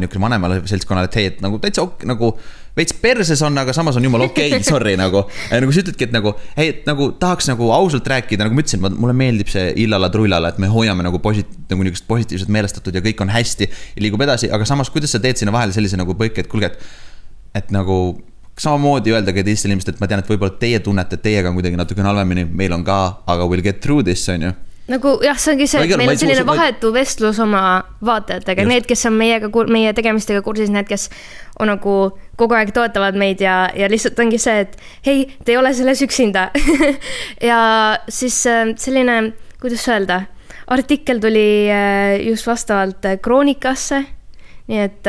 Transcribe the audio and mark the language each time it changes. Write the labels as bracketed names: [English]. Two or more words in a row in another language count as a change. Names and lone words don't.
[Estonian] niisugune vanemale seltskonnale, et hei, et nagu täitsa nagu veits perses on, aga samas on jumal okei, sorry nagu sa ütledki, et nagu hei, et nagu tahaks nagu ausalt rääkida, nagu ma ütlesin, mulle meeldib see illala trullala, et me hoiame nagu niisugust positiivselt meelestatud ja kõik on hästi ja liigub edasi, aga samas kuidas sa teed sinna vahele sellise nagu põike, et kulge, et nagu samamoodi öeldagi teistele inimesed, et ma tean, et võib-olla teie tunnete, et teiega on kuidagi natuke halvemini, meil on ka, aga [English] we'll get through this, [Estonian] on ju. Nagu jah, see ongi see, et meil on selline vahetu vestlus oma vaatajatega, need, kes on meie tegemistega kursis, need, kes on nagu kogu aeg toetavad meid ja lihtsalt ongi see, et hei, te ei ole selles üksinda. Ja siis selline, kuidas öelda, artikkel tuli just vastavalt Kroonikasse, nii et